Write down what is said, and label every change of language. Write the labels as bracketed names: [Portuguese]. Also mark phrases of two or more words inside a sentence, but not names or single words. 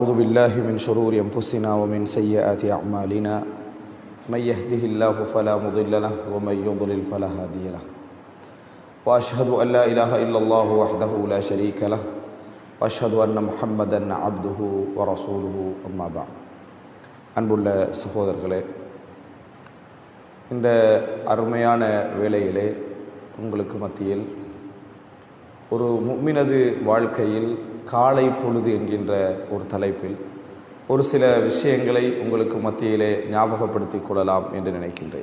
[Arabic] أعوذ بالله من شرور أنفسنا ومن سيئات أعمالنا من يهده الله فلا مضل له ومن يضلل فلا هادي له وأشهد أن لا إله إلا الله وحده لا شريك له وأشهد أن محمدا عبده ورسوله أما بعد [Tamil] அன்புள்ள சகோதரர்களே, இந்த அருமையான வேளையிலே உங்களுக்கு மத்தியில் ஒரு முஃமினது வாழ்க்கையில் காலை பொழுது என்கின்ற ஒரு தலைப்பில் ஒரு சில விஷயங்களை உங்களுக்கு மத்தியிலே ஞாபகப்படுத்திக் கொள்ளலாம் என்று நினைக்கின்றேன்.